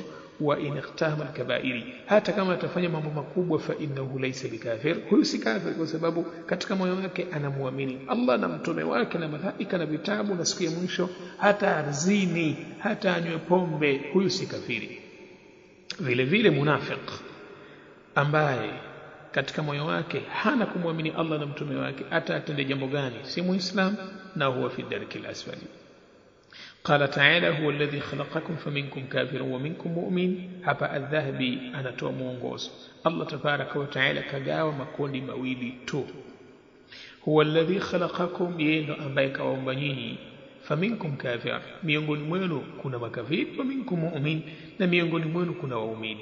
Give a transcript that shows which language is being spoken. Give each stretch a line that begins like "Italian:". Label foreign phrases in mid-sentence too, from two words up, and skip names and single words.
Arabic: وإن اقتحم الكبائر,
Swahili: hata kama atafanya mambo makubwa,
Arabic: فإنه ليس بكافر,
Swahili: huyu si kafir, kwa sababu katika moyo wake anamwamini Allah na mtume wake na malaika na vitabu na siku ya mwisho. Hata arzini, hata anywe pombe, huyu si kafiri. Vile vile munafiq ambaye katika moyo wake hana kumwamini Allah na mtume wake, hata atende jambo gani, si muislam, na huwa
Arabic: في الدرك الأسفل. قال تعالى هو الذي خلقكم فمنكم كافر ومنكم مؤمن.
Swahili: hapa Adh-Dhahabi anatoa mwongozo. Allah
Arabic: تبارك وتعالى
Swahili: kagawa makundi mawili tu.
Arabic: هو الذي خلقكم,
Swahili: yeye ndo ambaye kawaumba nyinyi.
Arabic: فمنكم كافر,
Swahili: miongoni mwenu kuna makafiri,
Arabic: ومنكم مؤمن,
Swahili: na miongoni mwenu kuna waumini.